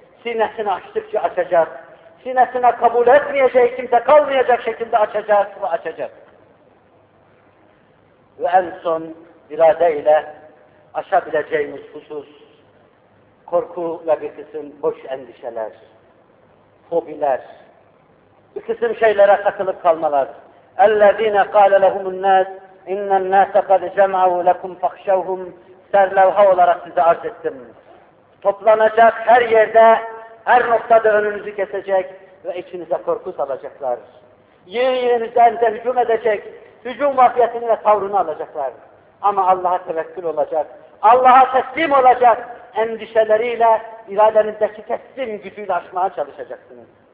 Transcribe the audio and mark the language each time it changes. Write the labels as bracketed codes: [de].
[tr] Sinesini açtıkça açacak. Sinesine kabul etmeyecek, kimse kalmayacak şekilde açacak ve açacak. Ve en son irade ile aşabileceğimiz husus, korku ve bir kısım boş endişeler, fobiler, bir kısım şeylere katılıp kalmalar. [ar] اَلَّذ۪ينَ قَالَ لَهُمُ النَّاسِ اِنَّ النَّاسَ قَدْ جَمْعَوُ لَكُمْ فَخْشَوْهُمْ [tr] Serlevha olarak size arz ettim. Toplanacak her yerde, her noktada önünüzü kesecek ve içinize korku salacaklar. Yerinizden de hücum edecek, hücum vaziyetini ve tavrını alacaklar. Ama Allah'a tevekkül olacak, Allah'a teslim olacak, endişeleriyle, iradenizdeki teslim gücüyle aşmaya çalışacaksınız.